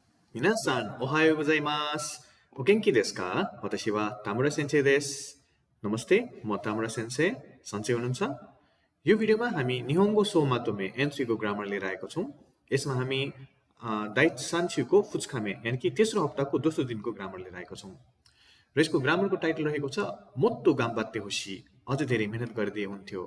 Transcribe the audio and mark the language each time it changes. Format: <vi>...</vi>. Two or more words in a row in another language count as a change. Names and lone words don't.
<ja>皆さん、おはようございます。お元気ですか？私は田村先生です。</ja> <ne>नमस्ते, म ताम्रा सेन्से सन्चै हुनुहुन्छ? यो भिडियोमा हामी निहोङ्गो सो मातोमे एन3 को ग्रामर लिएर आएको छौँ। यसमा हामी</ne> <ja>第三週の二日目</ja> <ne>यानि कि तेस्रो हप्ताको दोस्रो दिनको ग्रामर लिएर आएको छौँ। र यसको ग्रामरको टाइटल रहेको छ</ne> <ja>もっと頑張ってほしい,</ja> <ne>अझ धेरै मेहनत गरिदिए हुन्थ्यो।</ne>